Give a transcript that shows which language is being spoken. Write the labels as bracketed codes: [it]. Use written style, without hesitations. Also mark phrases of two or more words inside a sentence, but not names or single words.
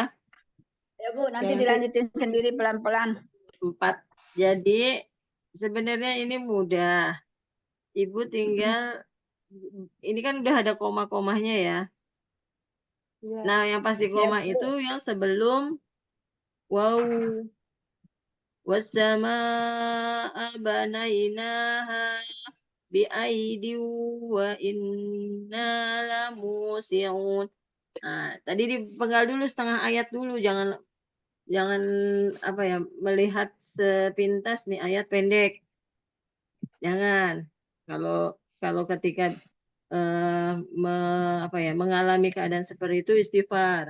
[id] Ya Bu, nanti dilanjutin sendiri pelan-pelan. 4. Jadi sebenarnya ini mudah. Ibu tinggal ini kan udah ada koma-komanya ya. Nah, yang pasti koma itu yang sebelum waw. [ar] Wassamaa'a banainaha bi'aidi wa inna lamusi'un. [id] Nah, tadi dipenggal dulu setengah ayat dulu, jangan apa ya, melihat sepintas nih ayat pendek. Jangan. Kalau ketika mengalami keadaan seperti itu istighfar.